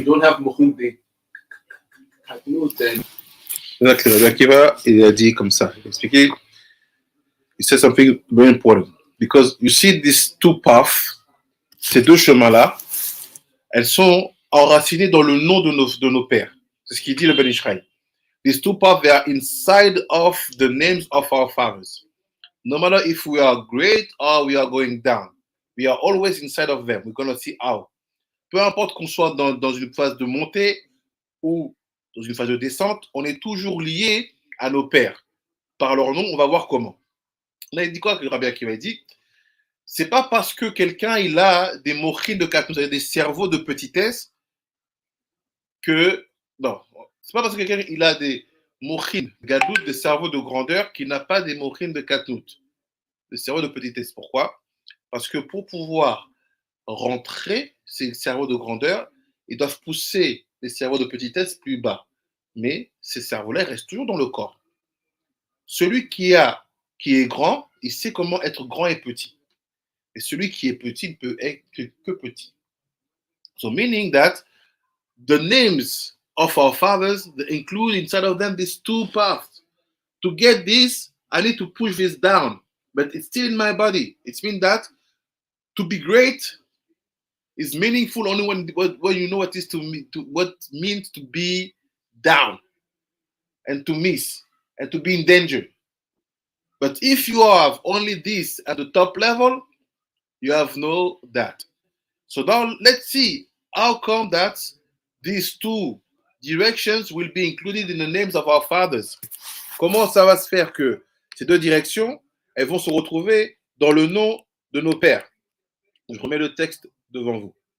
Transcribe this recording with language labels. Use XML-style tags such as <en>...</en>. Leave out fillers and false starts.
<en>If you don't have Mochim de Gadlut, then exactly.</en> <fr>Rabbi Akiva, il a dit comme ça. Il a expliqué.</fr> <en>He said something very important because you see these two paths,</en> <fr>ces deux chemins-là, elles sont enracinées dans le nom de nos pères. C'est ce qu'il dit le Ben Ishraï.</fr> <en>These two paths, they are inside of the names of our fathers. No matter if we are great or we are going down, we are always inside of them. We're going to see how.</en> <fr>Peu importe qu'on soit dans une phase de montée ou dans une phase de descente, on est toujours lié à nos pères. Par leur nom, on va voir comment. Là, il dit quoi que Rabbi Akiva dit? C'est pas parce que quelqu'un il a des mochines de katnout, des cerveaux de petitesse, que non, c'est pas parce que quelqu'un il a des mochines gadout, des cerveaux de grandeur, qu'il n'a pas des mochines de katnout, des cerveaux de petitesse. Pourquoi? Parce que pour pouvoir rentrer ces cerveaux de grandeur, ils doivent pousser les cerveaux de petitesse plus bas. Mais ces cerveaux-là restent toujours dans le corps. Celui qui est grand, il sait comment être grand et petit. Et celui qui est petit ne peut être que petit.</fr> <en>So meaning that the names of our fathers, they include inside of them these two paths. To get this, I need to push this down. But it's still in my body. It means that to be great is meaningful only when you know what is what means to be down and to miss and to be in danger. But if you have only this at the top level, you have no that. So now let's see how come that these two directions will be included in the names of our fathers.</en> <fr>Comment ça va se faire que ces deux directions, elles vont se retrouver dans le nom de nos pères? Je remets le texte devant vous.</fr>